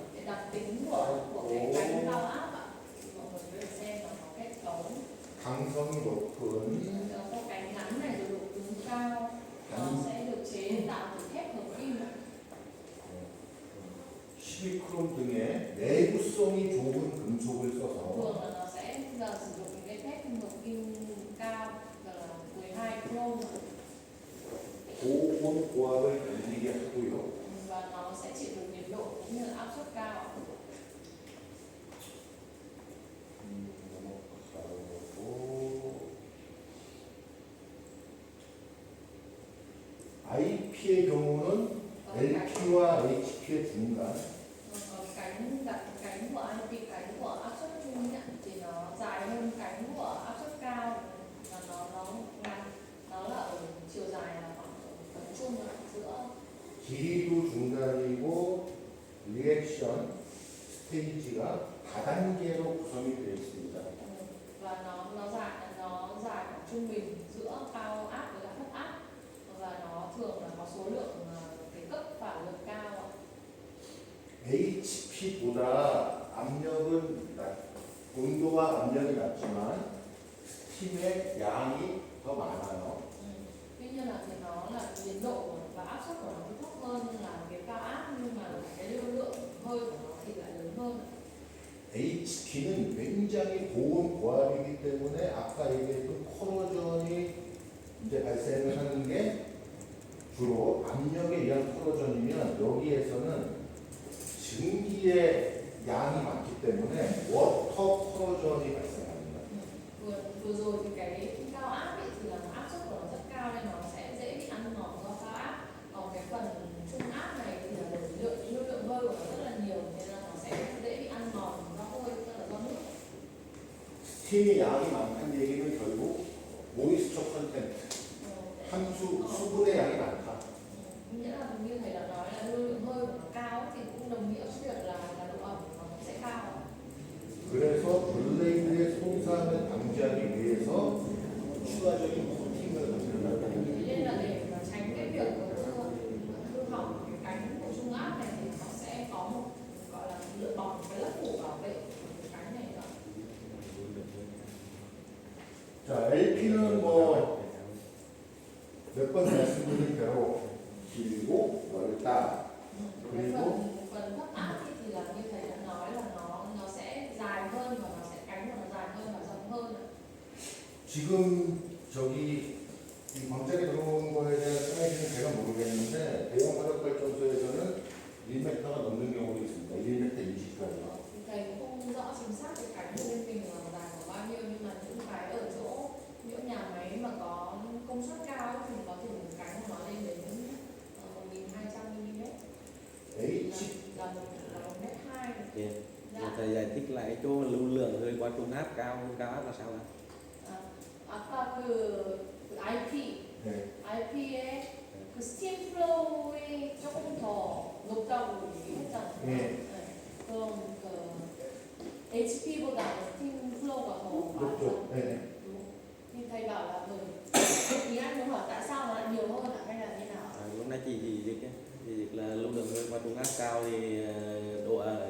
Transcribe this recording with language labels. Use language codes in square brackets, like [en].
[vi] Cái đặc tính của cái cánh cao áp ạ, mọi người có thể xem là có kết cấu [ko] 강성이 높은 [vi] có cánh ngắn này rồi độ cứng cao, nó sẽ được chế tạo từ thép hợp kim ạ. [ko] 시리크롬 등의 내구성이 좋은 금속을 써서 [vi] Thường là nó sẽ giờ sử dụng những cái thép hợp kim cao là 12 chrome [ko] 고온 고압을 견디게 하고요. [vi] và nó sẽ chịu được nhiệt độ cũng như là áp suất cao. [ko] 넘어가고 IP의 경우는 LP와 HP의 중간 [vi] Còn cánh của IP, cánh của áp suất trung nhận thì nó dài hơn cánh của áp suất cao và nó ngắn, nó là ở chiều dài là khoảng tầm trung ở giữa. [ko] 길이도 중간이고 리액션 스테이지가 다단계로 구성이 되어 있습니다. [vi] Và nó dài khoảng trung bình giữa cao áp với cả thấp áp và nó thường là có số lượng cái cấp phản lực cao ạ. [ko] HP보다 압력은 온도와 압력이 낮지만 스팀의 양이 더 많아요. [vi] Tuy nhiên là thì nó là nhiệt độ và áp suất của nó thì thấp hơn là cái cao áp nhưng mà cái lưu lượng hơi của nó thì lại lớn hơn. [ko] HP는 굉장히 고온 고압이기 때문에 아까 얘기했던 코로전이 이제 발생을 하는 게 주로 압력에 의한 코로전이면 여기에서는 증기의 양이 많기 때문에 워터 코로전이 발생합니다. [vi] Vừa rồi thì cái cao áp ấy thì là áp suất của nó rất cao nên nó sẽ dễ bị ăn mòn do cao áp. Còn cái phần trung áp này thì là lưu lượng hơi của nó rất là nhiều nên là nó sẽ dễ bị ăn mòn do hơi, tức là do nước. [ko] 스팀의 양이 많다는 얘기는 결국 모이스처 컨텐트, 함수, 수분의 양이 많다. [vi] Nghĩa là như thầy đã nói là lưu lượng hơi của nó cao thì cũng đồng nghĩa với việc là độ ẩm của nó cũng sẽ cao. [ko] 그래서 블레이드의 손상을 방지하기 위해서 추가적인 코팅을 만들어야 [vi] Thế nên là để mà tránh cái việc hư hỏng cái cánh của trung áp này thì nó sẽ có một gọi là lựa bọc, cái lớp phủ bảo vệ của cái cánh này nữa. [ko] 자, LP는 뭐 몇 번 말씀드린 대로 길고 넓다. [vi] Cái [ko] 그리고 [vi] phần thấp áp thì là như thầy đã nói là nó sẽ dài hơn và nó sẽ cánh của nó dài hơn và rộng hơn. [ko] 지금 저기 이 광장에 들어온 거에 대한 사이즈는 제가 모르겠는데 대형 화력 발전소에서는 1m가 넘는 경우도 있습니다. 1m 20까지. [vi] Thì thầy cũng không rõ chính xác cái cánh của bên mình là dài của bao nhiêu nhưng mà những cái ở chỗ những nhà máy mà có công suất cao ấy thì có thể một cánh của nó lên đến 1200 mm H là 1m2. Thì Dạ. thầy giải thích lại chỗ lưu lượng hơi qua trung áp cao áp là sao ạ? [ko] 아까 그 IP, 네. IP의 그 스팀 플로우이 조금 더 높다고 얘기했잖아요. 네. 그럼 그 HP보다 스팀 플로우가 더 많죠. 높죠. 네. [vi] Thì thầy bảo là ý anh muốn hỏi tại sao nó lại nhiều hơn hay là như nào? Lúc nãy chị dịch ấy, chị dịch là lưu lượng hơi qua trung áp cao thì độ ẩm cao,